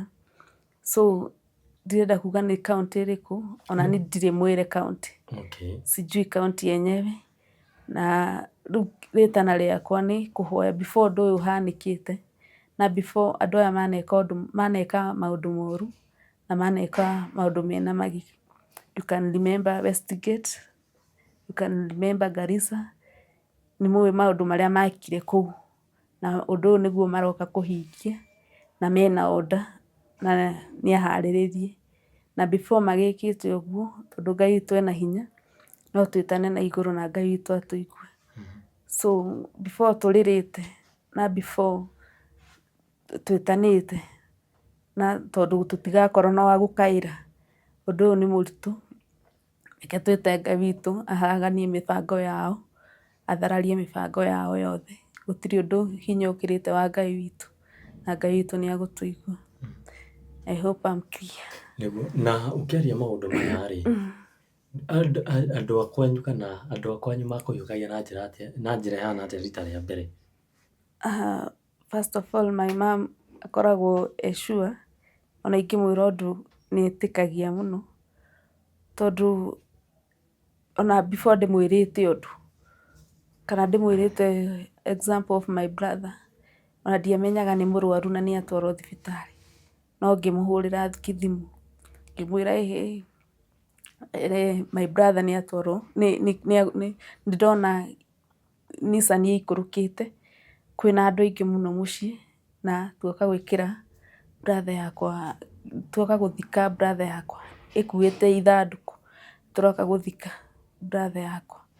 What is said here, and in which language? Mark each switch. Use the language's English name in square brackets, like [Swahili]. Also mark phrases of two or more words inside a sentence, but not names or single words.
[Kikuyu] So ndirenda kuga nĩ county ĩrĩkũ, ona niĩ ndirĩ mwĩre county. [Swahili] Sijui county yenyewe. [Kikuyu] Na rĩu rĩtana rĩakwa nĩ kũhoya before ũndũ ũyũ ũhanĩkĩte, na before andũ aya maneka maũndũ moru, na maneka maũndũ mena magigi. [English] You can remember Westgate, you can remember Garissa, [Kikuyu] nĩ mũĩ maũndũ marĩa makire kũu, na ũndũ ũyũ nĩguo maroka kũhingia, na mena order, na nĩ aharĩrĩrie. Na before magĩkĩte ũguo, tondũ Ngai witũ ena hinya, no twĩtane na igũrũ na Ngai witũ atũigue. So before tũrĩrĩte, na before twĩtanĩte, na tondũ tũtigakorwo na wa gũkaĩra, ũndũ ũyũ nĩ mũritũ, reke twĩte Ngai witũ aharaganie mĩbango yao, athararie mĩbango yao yothe. Gũtirĩ ũndũ hinya ũkĩrĩte wa Ngai witũ, na Ngai witũ nĩ agũtũigua. [English] I hope I'm clear. [Kikuyu] Na ũkĩaria maũndũ maya rĩ, andũ akwanyu kana andũ akwanyu makũhiũkagia na njĩra ihana atĩa rita rĩa mbere? [English] First of all, my mom [Kikuyu] akoragwo sure, ona ingĩmwĩra ũndũ nĩ etĩkagia mũno, tondũ ona before ndĩmwĩrĩte ũndũ kana ndĩmwĩrĩte [English] example of my brother, [Kikuyu] ona ndiamenyaga nĩ mũrwaru na nĩ atwarwo thibitarĩ, no ngĩmũhũrĩra thimũ ngĩmwĩra [English] my brother [Kikuyu] nĩ atwarwo, ndĩrona Nissan ĩikũrũkĩte, kwĩna andũ aingĩ mũno mũciĩ na tuoka gwĩkĩra brother yakwa, tuoka gũthika brother yakwa ĩkuĩte ithandũkũ, tũroka gũthika brother yakwa.